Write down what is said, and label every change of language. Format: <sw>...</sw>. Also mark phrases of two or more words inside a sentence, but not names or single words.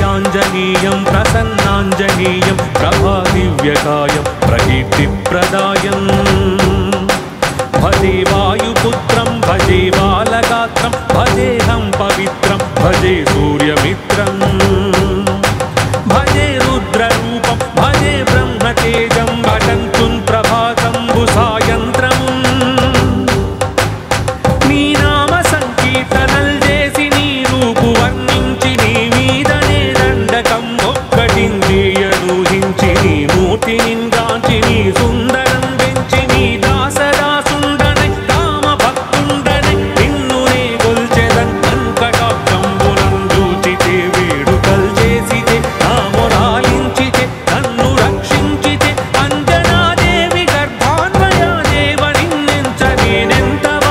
<sa>श्रीयाञ्जनेयं प्रसन्नाञ्जनेयं प्रभादिव्यकायं प्रकीर्तिप्रदायम् भजे वायुपुत्रं भजे बालगात्रं भजेऽहं पवित्रं भजे सूर्यमित्रं भजे रुद्ररूपं भजे ब्रह्मतेजं भटन्तुं प्रभातं भुसायन्त्रम्</sa> <te>నీ నామ సంకీర్తనల్ చేసి నీ రూపు వర్ణించి నీ మీదనే దండకం ఒక్కటించేయనూహించి నీ మూర్తి నింగాంచి నీ సుందరం పెంచి నీ దాసదాసుండనై కామ భక్తుండనై నిన్నునే గొల్చెదన్ కటాక్షంబునం చూచితే వేడుకల్ చేసితే నామొరాలించితే నన్ను రక్షించితే అంజనాదేవి గర్భాన్వయ దేవ నిన్నెంచ నేనెంత</te>